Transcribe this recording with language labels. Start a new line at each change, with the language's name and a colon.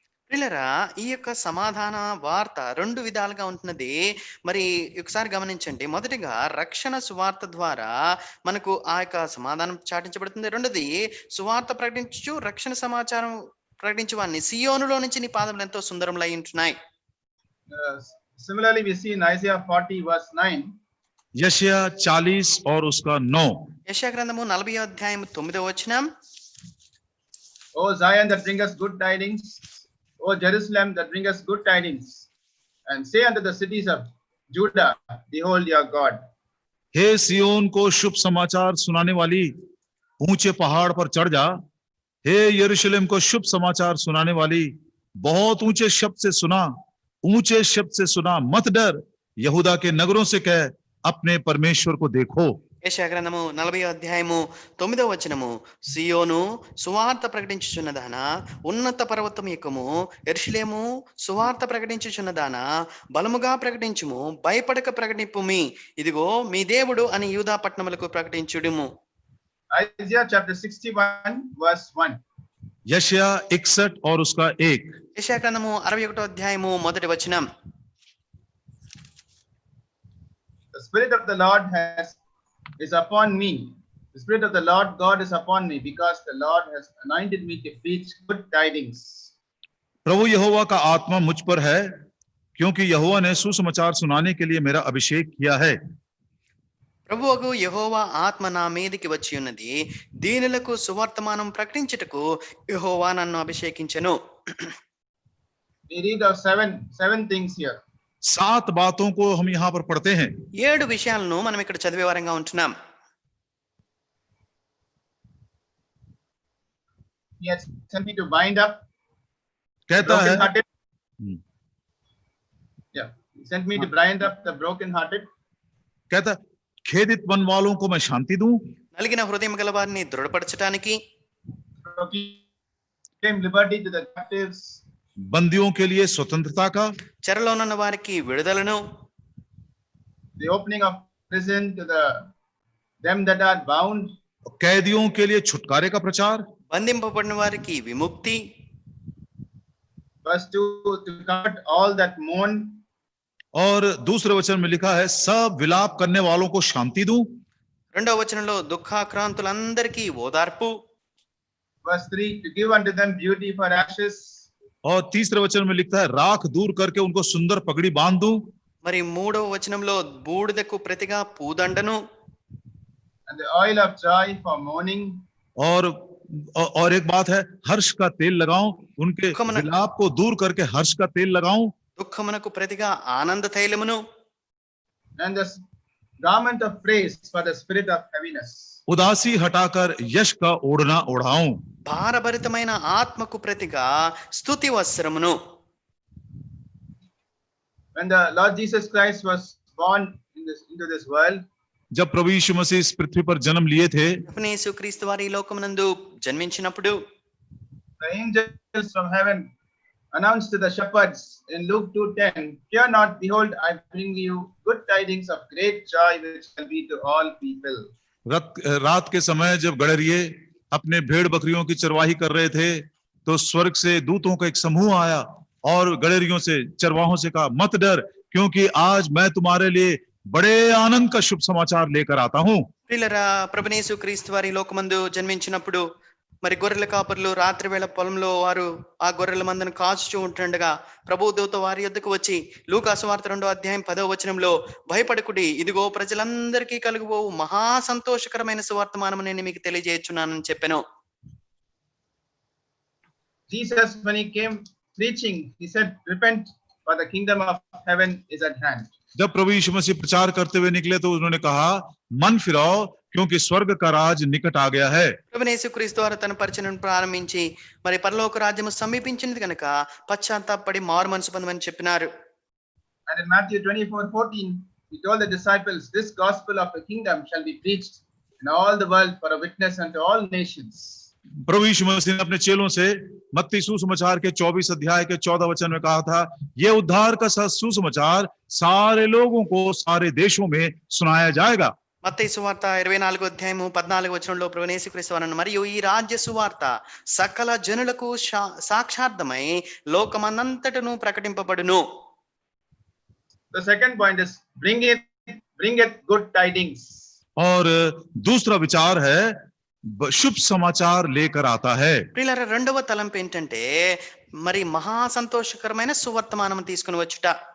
Telugu: ప్రియులారా, ఈ యొక్క సమాధాన వార్త రెండు విధాలుగా ఉంటున్నది. మరి ఒకసారి గమనించండి. మొదటిగా రక్షణ సువార్త ద్వారా మనకు ఆ యొక్క సమాధానం చాటించబడుతుంది. రెండోది సువార్త ప్రకటించు రక్షణ సమాచారం ప్రకటించేవాడిని సియోనులో నుంచి నీ పాదములు ఎంతో సుందరములై ఉంటున్నాయి.
English: Similarly, we see in Isaiah 40 verse 9.
Hindi: यशायाह 40 और उसका 9।
Telugu: యెషయా గ్రంథము 40వ అధ్యాయం 9వ వచనం.
English: O Zion that bringeth good tidings, O Jerusalem that bringeth good tidings, and say unto the cities of Judah, behold your God.
Hindi: हे सियोन को शुभ समाचार सुनाने वाली, ऊंचे पहाड़ पर चढ़ जा। हे यरूशलेम को शुभ समाचार सुनाने वाली, बहुत ऊंचे शब्द से सुना, ऊंचे शब्द से सुना, मत डर। यहूदा के नगरों से कह, अपने परमेश्वर को देखो।
Telugu: యెషయా గ్రంథము 40వ అధ్యాయము 9వ వచనము. సియోను సువార్త ప్రకటించుచున్నదానా, ఉన్నత పర్వతం ఎక్కుము. యెరూషలేము సువార్త ప్రకటించుచున్నదానా, బలముగా ప్రకటించుము, భయపడక ప్రకటింపుమి. ఇదిగో మీ దేవుడు అని యూదా పట్టణములకు ప్రకటించుడుము.
English: Isaiah chapter 61 verse 1.
Hindi: यशायाह 61 और उसका 1।
Telugu: యెషయా గ్రంథము 61వ అధ్యాయము మొదటి వచనం.
English: The Spirit of the Lord is upon me. The Spirit of the Lord God is upon me, because the Lord has anointed me to preach good tidings.
Hindi: प्रभु यहोवा का आत्मा मुझ पर है, क्योंकि यहोवा ने सुसमाचार सुनाने के लिए मेरा अभिषेक किया है।
Telugu: ప్రభువుకు యెహోవా ఆత్మ నా మీదికి వచ్చి ఉన్నది, దీనులకు సువర్తమానం ప్రకటించుటకు యెహోవా నన్ను అభిషేకించెను.
English: We read of seven things here.
Hindi: 7 बातों को हम यहाँ पर पढ़ते हैं।
Telugu: 7 విషయాలను మనం ఇక్కడ చదివే వారంగా ఉంటున్నాం.
English: He has sent me to bind up
Hindi: कहता है
English: broken-hearted. Yeah, he sent me to bind up the broken-hearted,
Hindi: कहता खेदित मन वालों को मैं शांति दूं,
Telugu: నలిగిన హృదయం గల వారిని దృఢపరచడానికి,
English: proclaim liberty to the captives,
Hindi: बंदियों के लिए स्वतंत्रता का,
Telugu: చెరలో ఉన్న వారికి విడుదలను,
English: the opening of prison to them that are bound,
Hindi: कैदियों के लिए छुटकारे का प्रचार,
Telugu: బంధింపబడిన వారికి విముక్తి.
English: verse 2, to comfort all that mourn,
Hindi: और दूसरे वचन में लिखा है सब विलाप करने वालों को शांति दूं।
Telugu: రెండవ వచనంలో దుఃఖాక్రాంతులందరికీ ఓదార్పు.
English: verse 3, to give unto them beauty for ashes,
Hindi: और तीसरे वचन में लिखता है राख दूर करके उनको सुंदर पगड़ी बांध दूं।
Telugu: మరి మూడవ వచనంలో బూడిదకు ప్రతిగా పూదండను,
English: and the oil of joy for mourning,
Hindi: और एक बात है हर्ष का तेल लगाऊं, उनके विलाप को दूर करके हर्ष का तेल लगाऊं।
Telugu: దుఃఖమునకు ప్రతిగా ఆనంద తైలమును,
English: and the garment of praise for the spirit of heaviness.
Hindi: उदासी हटाकर यश का ओढ़ना ओढ़ाऊं।
Telugu: భారభరితమైన ఆత్మకు ప్రతిగా స్తుతి వస్త్రమును.
English: When the Lord Jesus Christ was born into this world,
Hindi: जब प्रभु यीशु मसीह इस पृथ्वी पर जन्म लिए थे,
Telugu: యేసుక్రీస్తు వారి ఈ లోకమునందు జన్మించినప్పుడు
English: the angels from heaven announced to the shepherds in Luke 2:10, fear not, behold, I bring you good tidings of great joy which shall be to all people.
Hindi: रात के समय जब गड़रिये अपने भेड़ बकरियों की चरवाही कर रहे थे, तो स्वर्ग से दूतों का एक समूह आया और गड़रियों से, चरवाहों से कहा मत डर, क्योंकि आज मैं तुम्हारे लिए बड़े आनंद का शुभ समाचार लेकर आता हूं।
Telugu: ప్రియులారా, ప్రభువైన యేసుక్రీస్తు వారి లోకమందు జన్మించినప్పుడు మరి గొర్రెల కాపరులు రాత్రి వేళ పొలంలో వారు ఆ గొర్రెల మందను కాచుచూ ఉంటుండగా ప్రభువు దూత వారి యొద్దకు వచ్చి లూకా సువార్త 2వ అధ్యాయం 10వ వచనంలో భయపడకుడి, ఇదిగో ప్రజలందరికీ కలుగుబో మహా సంతోషకరమైన సువార్తమానము నేను మీకు తెలియజేయుచున్నానని చెప్పెను.
English: Jesus, when he came preaching, he said, repent, for the kingdom of heaven is at hand.
Hindi: जब प्रभु यीशु मसीह प्रचार करते हुए निकले तो उन्होंने कहा मन फिराओ, क्योंकि स्वर्ग का राज निकट आ गया है।
Telugu: ప్రభువైన యేసుక్రీస్తు వారు తన పరిచర్యను ప్రారంభించి మరి పరలోక రాజ్యము సమీపించినది కనుక పశ్చాత్తాపపడి మారు మనసు పొందమని చెప్పినారు.
English: And in Matthew 24:14, he told the disciples, this gospel of the kingdom shall be preached in all the world for a witness unto all nations.
Hindi: प्रभु यीशु मसीह ने अपने चेलों से मत्ती सुसमाचार के 24 अध्याय के 14 वचन में कहा था, ये उद्धार का सुसमाचार सारे लोगों को सारे देशों में सुनाया जाएगा।
Telugu: మత్తయి సువార్త 24 అధ్యాయము 14 వచనంలో ప్రభువు యేసుక్రీస్తు వారు మరియు ఈ రాజ్య సువార్త సకల జనులకు సాక్షార్థమై లోకమంతటను ప్రకటింపబడును.
English: The second point is bring it good tidings.
Hindi: और दूसरा विचार है शुभ समाचार लेकर आता है.
Telugu: ప్రియులారా, రెండవ తలంపు ఏంటంటే మరి మహా సంతోషకరమైన సువర్తమానం తీసుకుని వచ్చుట.